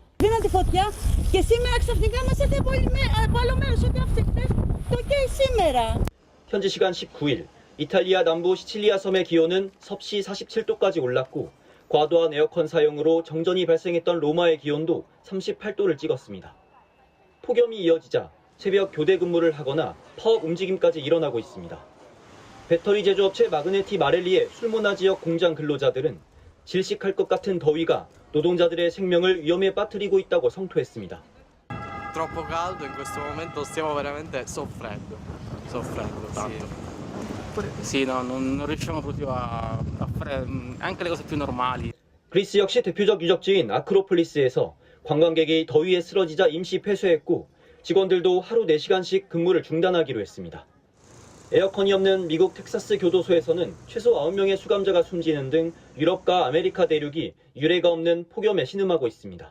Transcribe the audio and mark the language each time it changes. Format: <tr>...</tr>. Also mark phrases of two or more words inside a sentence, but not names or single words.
<ko>현지 시간 19일, 이탈리아 남부 시칠리아 섬의 기온은 섭씨 47도까지 올랐고 과도한 에어컨 사용으로 정전이 발생했던 로마의 기온도 38도를 찍었습니다. 폭염이 이어지자 새벽 교대 근무를 하거나 파업 움직임까지 일어나고 있습니다. 배터리 제조업체 마그네티 마렐리의 술모나 지역 공장 근로자들은 질식할 것 같은 더위가 노동자들의 생명을 위험에 빠뜨리고 있다고 성토했습니다.</ko> <it>Troppo caldo in questo momento stiamo veramente soffrendo tanto. Sì, no, non riusciamo proprio a fare anche le cose più normali.</it> <ko>그리스 역시 대표적 유적지인 아크로폴리스에서 관광객이 더위에 쓰러지자 임시 폐쇄했고 직원들도 하루 4시간씩 근무를 중단하기로 했습니다. 에어컨이 없는 미국 텍사스 교도소에서는 최소 9명의 수감자가 숨지는 등 유럽과 아메리카 대륙이 유례가 없는 폭염에 신음하고 있습니다.</ko>